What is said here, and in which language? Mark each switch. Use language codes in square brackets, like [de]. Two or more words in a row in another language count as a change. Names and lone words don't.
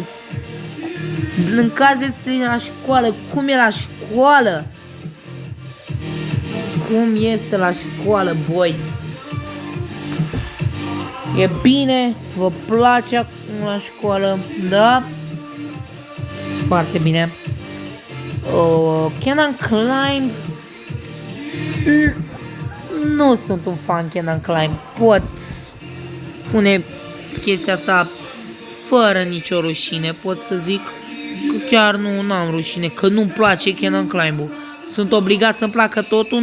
[ro] În caz de străini la școală, cum e la școală? Cum este la școală, boys? E bine? Vă place acum la școală? Da? Foarte bine. Can I climb? Nu sunt un fan Can I climb. Pot spune chestia asta fără nicio rușine. Pot să zic că chiar nu am rușine, că nu-mi place Can I climb-ul. Sunt obligat să-mi placă totul?